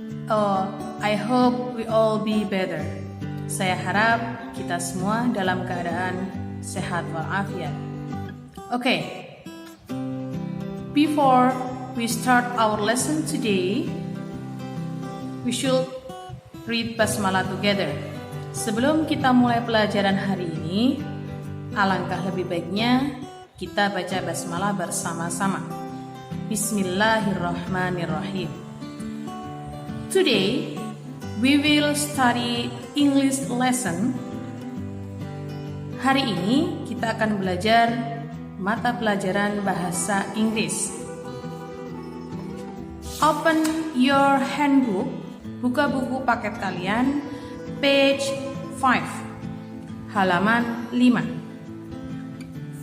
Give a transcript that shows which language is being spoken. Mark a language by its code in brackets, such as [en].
[en] Oh, I hope we all be better. [id] Saya harap kita semua dalam keadaan sehat walafiat. [en] Okay, before we start our lesson today, we should read basmalah together. [id] Sebelum kita mulai pelajaran hari ini, alangkah lebih baiknya kita baca basmalah bersama-sama. [ar] Bismillahirrahmanirrahim. [en] Today, we will study English lesson. [id] Hari ini kita akan belajar mata pelajaran bahasa Inggris. [en] Open your handbook, [id] buka buku paket kalian, [en] page 5, [id] halaman 5.